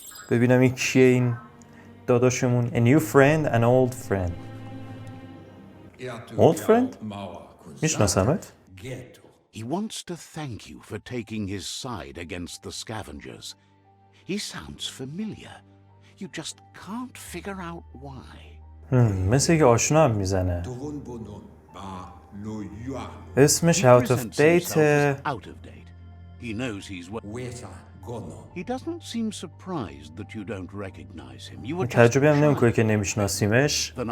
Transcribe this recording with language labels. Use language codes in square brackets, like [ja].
[fa] ببینم این کیه این داداشمون. [en] A new friend, an old friend. Old friend? [fa] میشناسمت؟ [en] He wants to thank you for taking his side against the scavengers. He sounds familiar. You just can't figure out why. [fa] مثل که آشنا هم میزنه. اسمش out of date. [en] Out of date. He knows he's He doesn't seem surprised that you don't recognize him. You were just [fa] تعجبی هم نمیکنه که نمیشناسیمش.